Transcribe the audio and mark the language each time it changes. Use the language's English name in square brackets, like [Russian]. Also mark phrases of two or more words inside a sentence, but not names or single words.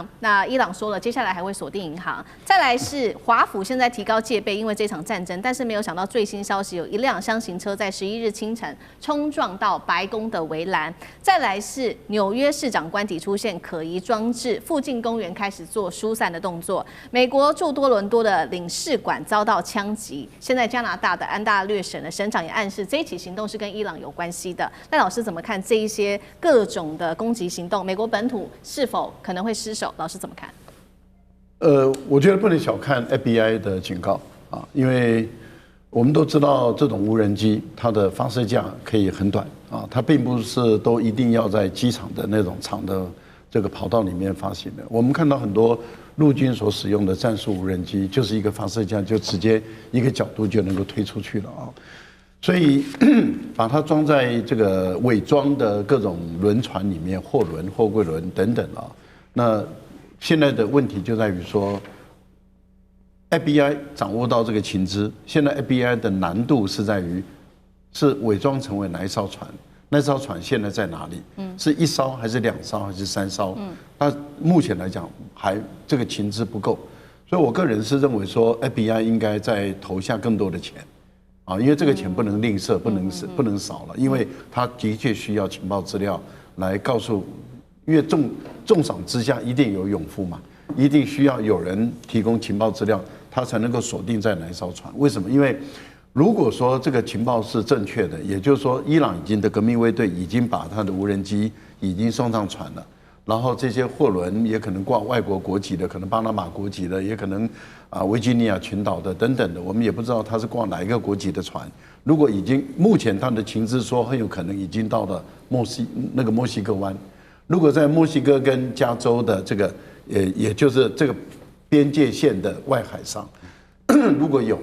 [Chinese] 那伊朗說了，接下來還會鎖定銀行。再來是華府現在提高戒備，因為這場戰爭，但是沒有想到最新消息，有一輛廂型車在11日清晨衝撞到白宮的圍欄。再來是紐約市長官邸出現可疑裝置，附近公園開始做疏散的動作。美國駐多倫多的領事館遭到槍擊。現在加拿大的安大略省的省長也暗示這一起行動是跟伊朗有關係的。那老師怎麼看這一些各種的攻擊行動？美國本土是否可能會失守？老師怎麼看？我覺得不能小看 FBI 的警告啊，因為我們都知道這種無人機它的發射架可以很短啊，它並不是都一定要在機場的那種長的這個跑道裡面發行的。我們看到很多陸軍所使用的戰術無人機，就是一個發射架就直接一個角度就能夠推出去了啊。所以把它裝在這個偽裝的各種輪船裡面，貨輪、貨櫃輪等等啊。那現在的問題就在於說 ，FBI 掌握到這個情資，現在 FBI 的難度是在於是偽裝成為哪一艘船， 那艘船現在在哪裡？是1艘還是2艘還是3艘？那目前來講還這個情資不夠，所以我個人是認為說 FBI 應該再投下更多的錢，啊，因為這個錢不能吝嗇，不能少了，因為它的確需要情報資料來告訴，因為重賞之下一定有勇夫嘛，一定需要有人提供情報資料，他才能夠鎖定在哪一艘船。為什麼？因為如果說這個情報是正確的，也就是說，伊朗已經的革命衛隊已經把他的無人機已經送上船了，然後這些貨輪也可能掛外國國籍的，可能巴拿馬國籍的，也可能維吉尼亞群島的等等的，我們也不知道他是掛哪一個國籍的船。如果已經目前他的情資說很有可能已經到了墨西哥灣，如果在墨西哥跟加州的這個也就是這個邊界線的外海上，如果有。